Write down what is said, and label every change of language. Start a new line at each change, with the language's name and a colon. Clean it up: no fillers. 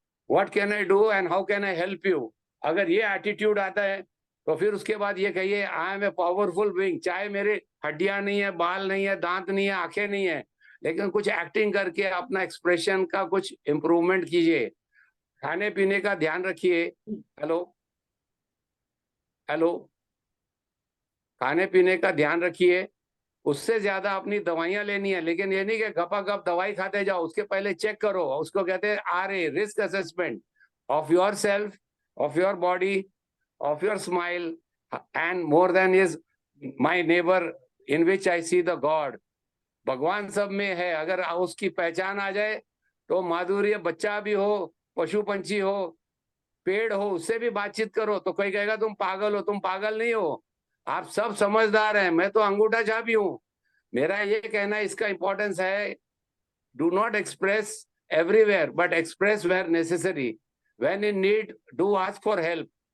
English: What can I do and how can I help you.
Hindi: अगर ये attitude आता है तो फिर उसके बाद ये कहिए
English: I am a powerful being,
Hindi: चाहे मेरे हड्डियां नहीं है, बाल नहीं है, दांत नहीं है, आंखें नहीं है, लेकिन कुछ एक्टिंग करके अपना एक्सप्रेशन का कुछ इम्प्रूवमेंट कीजिए। खाने पीने का ध्यान रखिए। हेलो हेलो, खाने पीने का ध्यान रखिए। उससे ज्यादा अपनी दवाइयां लेनी है, लेकिन ये नहीं कि गपागप दवाई खाते जाओ, उसके पहले चेक करो। उसको कहते हैं
English: RA, risk assessment of your self, of your body, of your smile, and more than is my neighbor in which I see the God।
Hindi: भगवान सब में है, अगर उसकी पहचान आ जाए तो माधुर्य, बच्चा भी हो, पशु पंछी हो, पेड़ हो, उससे भी बातचीत करो। तो कोई कहेगा तुम पागल हो, तुम पागल नहीं हो, आप सब समझदार हैं, मैं तो अंगूठा छाप ही हूं। मेरा ये कहना इसका इंपॉर्टेंस है,
English: Do not express everywhere but express where necessary, when in need do ask for help.